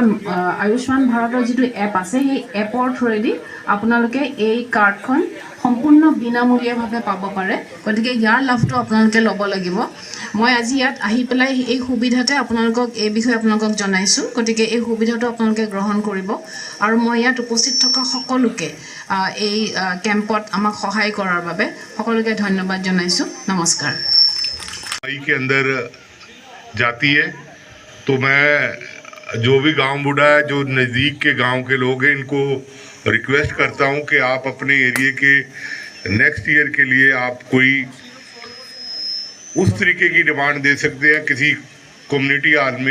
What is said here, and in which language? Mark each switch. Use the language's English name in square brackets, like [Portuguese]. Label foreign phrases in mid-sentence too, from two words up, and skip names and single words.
[Assamese] আয়ুষ্মান ভাৰতৰ যেটো এপ আছে সেই এপৰ থ্ৰুদি আপোনালোকে এই কাৰ্ডখন সম্পূৰ্ণ বিনামূলীয়াভাৱে পাব পাৰে গতিকে ইয়াৰ লাভটো আপোনালোকে ল'ব লাগিব মই আজি ইয়াত আহি পেলাই এই সুবিধাতে আপোনালোকক এই বিষয়ে আপোনালোকক জনাইছো গতিকে এই সুবিধাটো আপোনালোকে গ্ৰহণ কৰিব আৰু মই ইয়াত উপস্থিত থকা সকলোকে এই কেম্পত আমাক সহায় কৰাৰ বাবে সকলোকে ধন্যবাদ জনাইছো নমস্কাৰ [Hindi] के अंदर जाती है तो मैं जो भी गांव बूढ़ा है जो नज़दीक के गांव के लोग हैं इनको रिक्वेस्ट करता हूं कि आप अपने एरिया के [English] next year [Hindi] के लिए आप कोई उस तरीके की डिमांड दे सकते हैं किसी [English] community hall [Hindi] में